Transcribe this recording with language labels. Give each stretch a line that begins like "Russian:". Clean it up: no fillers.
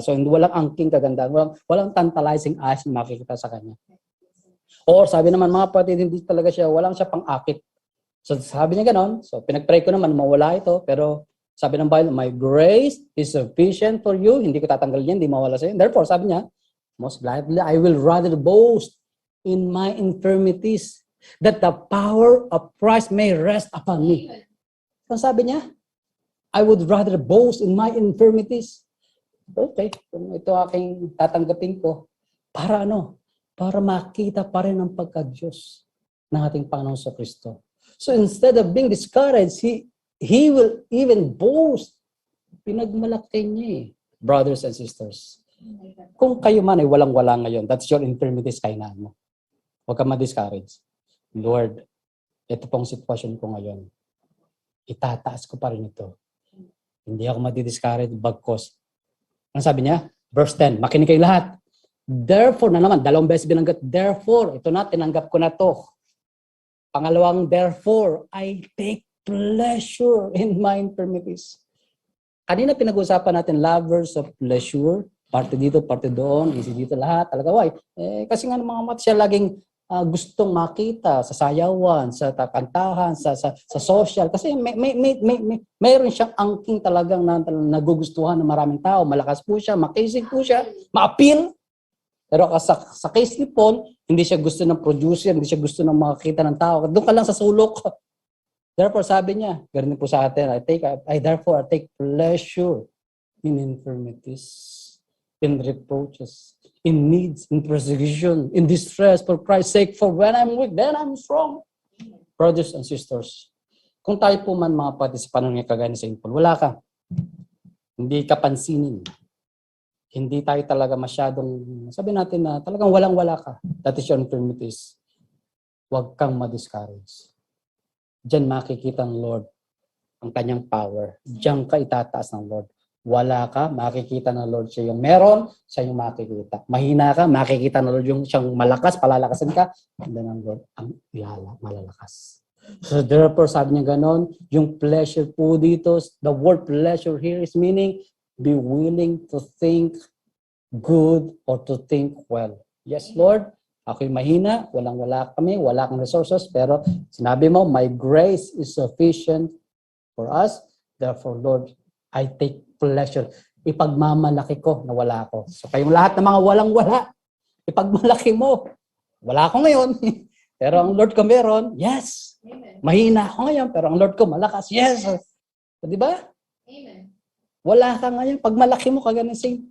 Filipino: So, walang angking kagandahan, walang tantalizing eyes na makikita sa kanya. Or sabi naman, mga kapatid, hindi talaga siya, walang siya pang-akit. So, sabi niya ganon. So, pinag-pray ko naman, mawala ito. Pero, sabi ng Bible,
English: my grace is sufficient for you.
Filipino: Hindi ko tatanggalin yan, hindi mawala sa'yo.
English: Therefore,
Filipino: sabi niya,
English: most gladly, I will rather boast in my infirmities, that the power of Christ may rest upon me.
Filipino: So sabi niya,
English: I would rather boast in my infirmities.
Filipino: Okay, kung ito aking tatanggapin ko, para ano? Para makita pa rin ang pagka-Diyos ng ating Panginoon sa Kristo.
English: So instead of being discouraged, he will even boast.
Filipino: Pinagmalaki niya eh, brothers and sisters. Kung kayo man ay walang-wala ngayon,
English: that's your infirmities,
Filipino: kainaan mo. Huwag ka ma-discourage. Lord, ito pong sitwasyon ko ngayon. Itataas ko pa rin ito. Hindi ako madi-discourage bagkos. Ano sabi niya? Verse 10, makinig kayo lahat. Therefore, na naman, 2 beses binanggat, therefore, ito na, tinanggap ko na to.
English: Pangalawang, therefore, I take pleasure in my infirmities.
Filipino: Kanina pinag-usapan natin, lovers of pleasure, parte dito, parte doon, easy dito lahat. Talaga, why? Kasi nga mga mat siya laging gustong makita sa sayawan, sa kantahan, sa social. Kasi mayroon siyang angking talagang nagugustuhan ng maraming tao. Malakas po siya, makisig po siya, ma-appeal. Pero sa case ni Paul, hindi siya gusto ng producer, hindi siya gusto ng makakita ng tao. Doon ka lang sa sulok.
English: Therefore,
Filipino: sabi niya, ganun po sa atin,
English: therefore, I take pleasure in infirmities, in reproaches, in needs, in persecution, in distress for Christ's sake. For when I'm weak, then I'm strong.
Filipino: Brothers and sisters, kung tayo po man mga pati sa panahon ng kagaya ni St. Paul, wala ka. Hindi ka pansinin. Hindi tayo talaga masyadong, sabi natin na talagang walang-wala ka.
English: That is your infirmities.
Filipino: Huwag kang ma-discourage. Diyan makikita ng Lord ang kanyang power. Diyan ka itataas ng Lord. Wala ka, makikita ng Lord siya yung meron, siya yung makikita. Mahina ka, makikita ng Lord yung siyang malakas, palalakasin ka, and then ang Lord ang malalakas.
English: So therefore,
Filipino: sabi niya ganon, yung pleasure po dito,
English: the word pleasure here is meaning, be willing to think good or to think well.
Filipino: Yes, Lord, ako'y mahina, wala kami, wala kang resources, pero sinabi mo,
English: my grace is sufficient for us. Therefore, Lord, I take pleasure.
Filipino: Ipagmamalaki ko na wala ako. So kayong lahat ng mga walang-wala, ipagmalaki mo. Wala ako ngayon. Pero ang Lord ko meron, yes. Amen. Mahina ako ngayon, pero ang Lord ko malakas, yes. So, di ba? Amen. Wala ka ngayon, pagmalaki mo kagaya ng St.